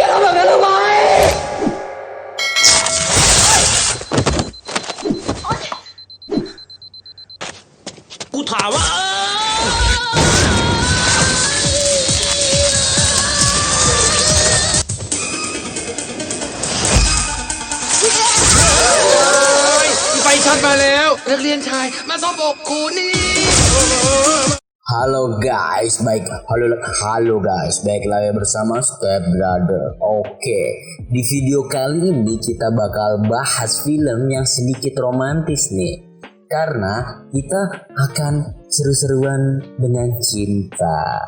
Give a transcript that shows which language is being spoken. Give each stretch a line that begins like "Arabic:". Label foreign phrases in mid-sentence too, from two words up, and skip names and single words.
Thai: กันทำไมกูถามว่าไฟช็อตมาแล้วนักเรียนชายมาซบอกครูนี่
Indonesian: Halo guys, halo guys, baik lagi bersama Step Brother. Oke, di video kali ini kita bakal bahas film yang sedikit romantis nih, karena kita akan seru-seruan dengan cinta.